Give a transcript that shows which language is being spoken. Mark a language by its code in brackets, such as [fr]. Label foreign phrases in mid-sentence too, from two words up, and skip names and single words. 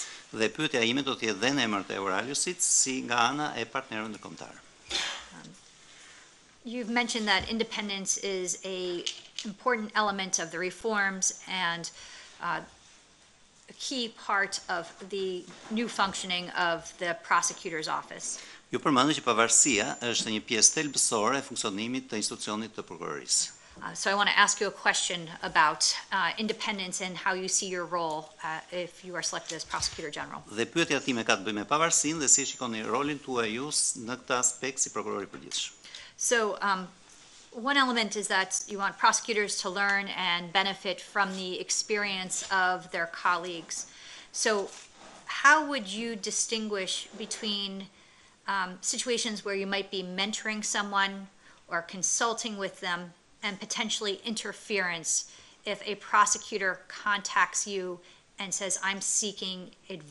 [sq] Dhe pyetja ime do të jetë dhe në emër të Euraliusit si nga ana e partnerëve ndërkombëtar. [en] You've mentioned that independence is an important element of the reforms and a key part of the new functioning of the prosecutor's office. [sq] Ju përmendni që pavarësia është një pjesë thelbësore e funksionimit të institucionit të prokurorisë. [en] So I want to ask you a question about independence and how you see your role if you are selected as Prosecutor General. [sq] Dhe pyetja time ka të bëjë me pavarësinë dhe si shikoni rolin tuaj ju në këtë aspekt si prokuror i përgjithshëm. [en] So one element is that you want prosecutors to learn and benefit from the experience of their colleagues. So how would you distinguish between situations where you might be mentoring someone or consulting with them and potentially interference if a prosecutor contacts you and says, I'm seeking advice?